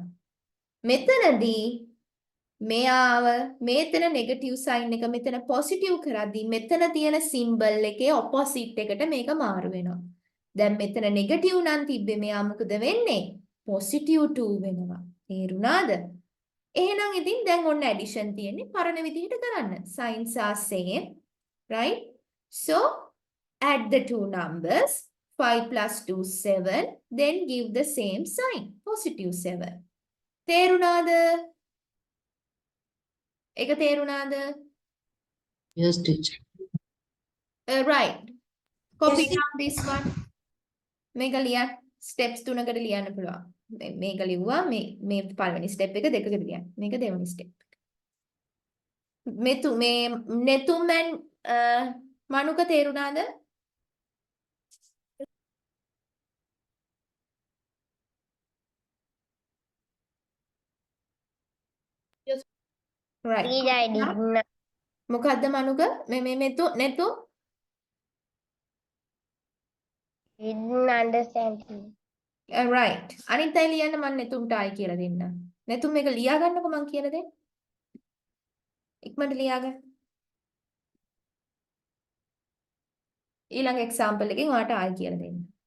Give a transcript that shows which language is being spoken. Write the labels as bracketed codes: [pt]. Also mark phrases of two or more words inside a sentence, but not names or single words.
[si] මෙතනදී මෙයාව මෙතන [en] negative sign [si] එක මෙතන පොසිටිව් කරද්දී මෙතන තියෙන සිම්බල් එකේ ඔපොසිට් එකට මේක මාරු වෙනවා. දැන් මෙතන නෙගටිව් නම් තිබ්බේ මෙයා මොකද වෙන්නේ? පොසිටිව් 2 වෙනවා. තේරුණාද? එහෙනම් ඉතින් දැන් ඔන්න ඇඩිෂන් තියෙන්නේ පරණ විදිහට කරන්න. [en] Signs are same, right? So add the two numbers 5 plus 2 7, then give the same sign positive 7. [si] තේරුණාද? ඒක තේරුණාද? [en] Yes, teacher. Right. Copy Yes. down this one. [si] මේක ලියන්න steps තුනකට ලියන්න පුළුවන්. මේක ලිව්වා මේ පළවෙනි step එක දෙකකට ලියන්න. මේක දෙවෙනි step එක. මේ නෙතුම් and මනුක තේරුණාද? [en] Right. Teacher, I didn't, [si] මොකද්ද මනුක? මේ නෙතුම් [en] didn't understand. right. [si] අනිත් අය ලියන්න මම නෙතුම්ට ආයි කියලා දෙන්න. නෙතුම් මේක ලියා ගන්නකො මම කියලා දෙන්න. ඉක්මනට ලියාගන්න. ඊළඟ example එකෙන් ඔයාලට ආයි කියලා දෙන්න.